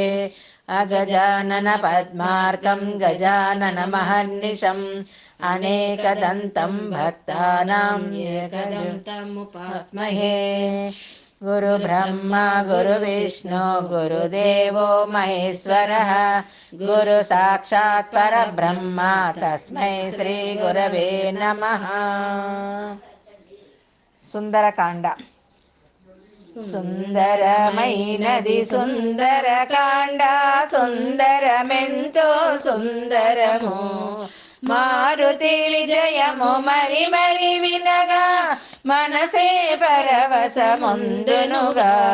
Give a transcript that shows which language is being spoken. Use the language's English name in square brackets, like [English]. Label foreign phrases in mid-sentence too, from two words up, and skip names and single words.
[Sanskrit] अगजानन पद्मार्कं गजाननमहर्निशम् अनेकदन्तं भक्तानां एकदन्तमुपास्महे। गुरुब्रह्मा गुरुविष्णु गुरुदेवो महेश्वरः गुरु साक्षात् परब्रह्म तस्मै श्री गुरवे नमः। [Telugu] సుందరకాండ. సుందరమైనది సుందరకాండ సుందరమెంతో సుందరము మారుతి విజయము మరి మరి వినగా మనసే పరవశముందునుగా.